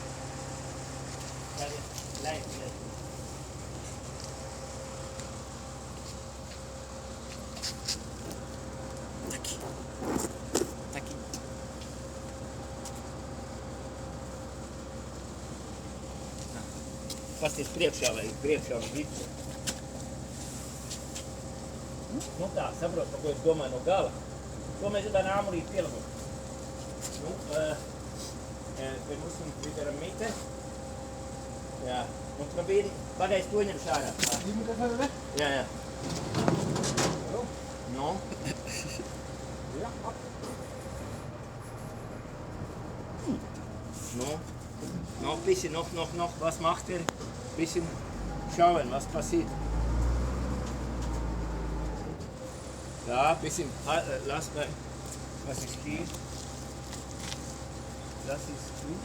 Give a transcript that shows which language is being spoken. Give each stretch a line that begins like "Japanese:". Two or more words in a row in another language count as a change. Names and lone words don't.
German: Ja, leicht.
Latvian: Taki. Fast iz priekšā visu. Nu tā, saprot, par ko es domāju no gala. To mēs dann āmurīt pielabot. Nu,
German: wir müssen mit der Mitte. Ja, und probieren,
Latvian: pagaidzi to ņem šārā.
Dutch: Die moet even weg.
German: Ja.
Dutch: Zo.
Latvian: No.
German: Ja, ab.
Latvian: No.
German: Noch ein bisschen, noch. Was macht er? Bisschen schauen, was passiert. Ja, ein bisschen, lass mal. Was ist hier? Das ist gut.